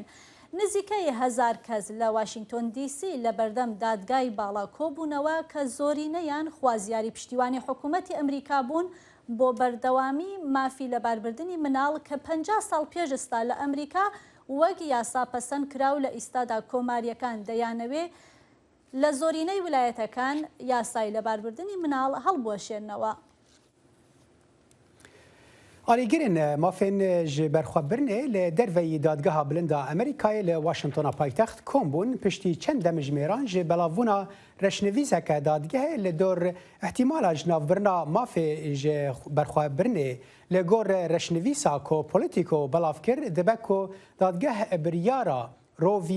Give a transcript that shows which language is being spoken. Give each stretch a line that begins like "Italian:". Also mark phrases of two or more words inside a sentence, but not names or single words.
Central Kurdish: نزیکەی 1000 کەس لە واشنگتۆن دیسی لە بەردەم دادگای باڵا کۆبوونەوە کە زۆرینەیان خوازیاری پشتیوانی حکوومەتی ئەمریکا بوون بۆ بەردەوامی مافی لەباربردنی مناڵ کە 50 ساڵ پێشستا لە ئەمریکا وەک یاسا پەسەند کراو لە ئیستادا کۆماریەکان دەیانەوێ لە زۆرینەی ویلایەتەکان یاسای لەباربردنی مناڵ هەڵبوەشێنەوە.
Kurdish: ئالیگرین مافên ji berxwebirnê li derveyî dadgeha bilind a Amerîkayê li Washingtona paytext kom bûn piştî çend demijmêran ji belavbûna reşnivîseke dadgehê li dor ihtimala ji navbirina mafê ji berxwebirnê li gor reşnivîsa ku polîtîko belav kir dibe ku dadgeh biryara Roe v.